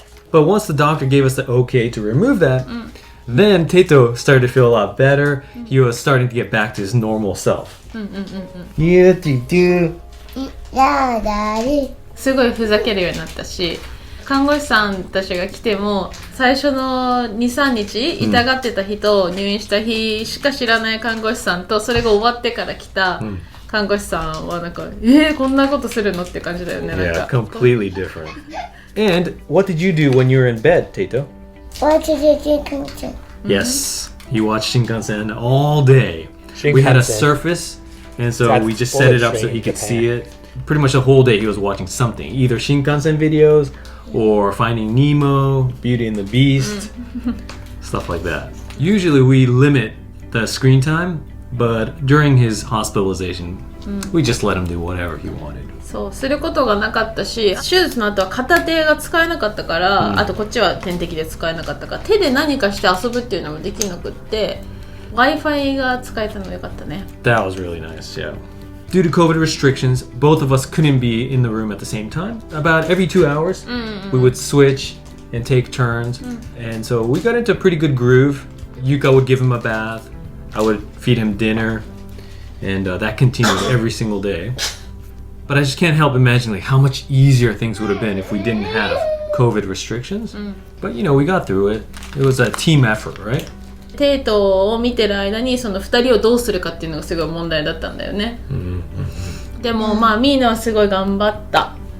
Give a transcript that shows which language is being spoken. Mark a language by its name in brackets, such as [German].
[English] But once the doctor gave us the okay to remove that, then Tato started to feel a lot better. He was starting to get back to his normal self. Yeah, Tato. [Japanese] すごいふざけるようになったし、看護師さんたちが来ても最初の 2,3 日痛がってた日と入院した日しか知らない看護師さんと、それが終わってから来た看護師さんはなんかこんなことするのって感じだよね。 [English] Yeah, completely different. And what did you do when you were in bed, Tato? Watch the Shinkansen. Yes, he watched Shinkansen all day. We had a surface, and so we just set it up so he could see it. Pretty much the whole day he was watching something, either Shinkansen videos or Finding Nemo, Beauty and the Beast, stuff like that. Usually we limit the screen time, but during his hospitalization, we just let him do whatever he wanted. [Japanese] そうすることがなかったし、手術の後は片手が使えなかったから、あとこっちは点滴で使えなかったから、手で何かして遊ぶっていうのもできなくって、Wi-Fi が使えたのよかったね。 [English] That was really nice, yeah. Due to COVID restrictions, both of us couldn't be in the room at the same time. About every 2 hours, we would switch and take turns. And so we got into a pretty good groove. Yuka would give him a bath. I would feed him dinner. And that continued every single day. But I just can't help imagining how much easier things would have been if we didn't have COVID restrictions. But we got through it. It was a team effort, right? [Japanese] テイトを見てる間にその2人をどうするかっていうのがすごい問題だったんだよね。でもまあミーナはすごい頑張った。